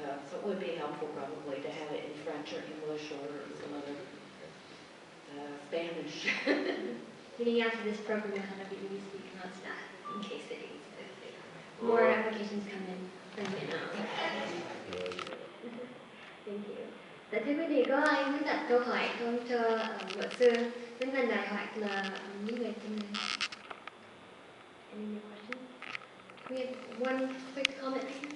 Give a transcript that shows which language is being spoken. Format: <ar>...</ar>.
<en>So it would be helpful probably to have it in French or English or some other Spanish. Meaning after this program, you'll have a Vietnamese speaker on staff in case it needs more applications come in from Vietnam. Thank you.</en> <vi>Dạ thưa quý vị, có ai muốn đặt câu hỏi không cho luật sư Nguyễn Văn Đại hoặc là những người trong này?</vi> <en>Any more questions? We have one quick comment.</en>